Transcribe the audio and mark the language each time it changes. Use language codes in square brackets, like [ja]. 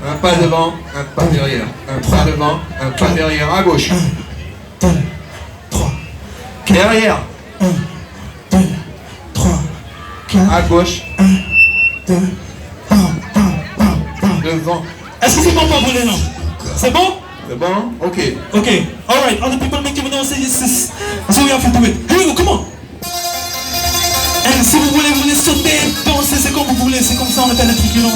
[fr] Un pas devant, un pas derrière. Un pas devant, un pas derrière. À gauche. 2, 3, Derrière. 1, 2, 3, 4, À gauche. 1, 2, bam, bam, bam, bam. Devant. Est-ce que c'est bon pour vous les gens? C'est bon? C'est bon? Ok. [en] Okay, alright, all the people make you know say this is so we have to do it. Here we go, come on. [fr] And si vous voulez sauter, danser, c'est comme vous voulez, c'est comme ça on appelle le truc, you know.